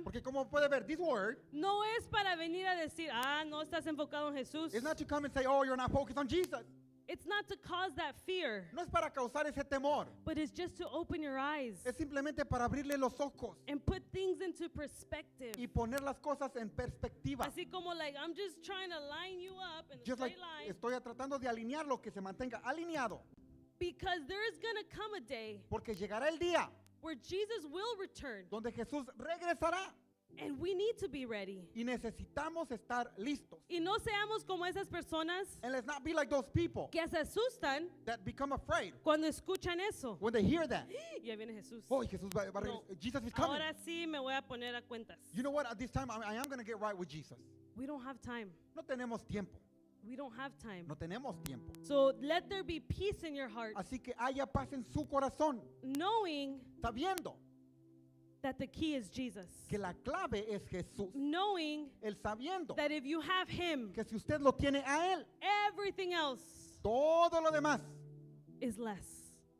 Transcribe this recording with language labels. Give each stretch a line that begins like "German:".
Spanish: Porque como puede ver,
English: this word
Spanish: no es para venir a decir, no estás enfocado en Jesús.
English: is not to come and say, oh, you're not focused on Jesus. It's not to cause that fear,
Spanish: No es para causar ese temor.
English: but it's just to open your eyes
Spanish: Es simplemente para abrirle los ojos
English: and put things into perspective.
Spanish: y poner las cosas en perspectiva. Así como
English: like, I'm just trying to line you up in a Just like straight line,
Spanish: estoy tratando de alinear lo que se mantenga alineado.
English: because there is going to come a day
Spanish: Porque llegará el día
English: where Jesus will return,
Spanish: donde Jesús regresará
English: and we need to be ready.
Spanish: y necesitamos estar listos. Y no seamos como esas personas
English: And let's not be like those people
Spanish: que se asustan
English: that become afraid
Spanish: cuando escuchan eso.
English: when they hear that.
Spanish: Ya viene Jesús. Oh, Jesús va a No.
English: regresar. Jesus is coming.
Spanish: Ahora sí me voy a poner a cuentas.
English: You know what? At this time, I am going to get right with Jesus. We don't have time.
Spanish: No tenemos tiempo.
English: We don't have time.
Spanish: No tenemos tiempo.
English: So let there be peace in your heart,
Spanish: Así que haya paz en su corazón,
English: knowing
Spanish: sabiendo
English: that the key is Jesus.
Spanish: que la clave es Jesús.
English: Knowing
Spanish: El sabiendo
English: that if you have Him,
Spanish: que si usted lo tiene a Él,
English: everything else
Spanish: todo lo demás
English: is less.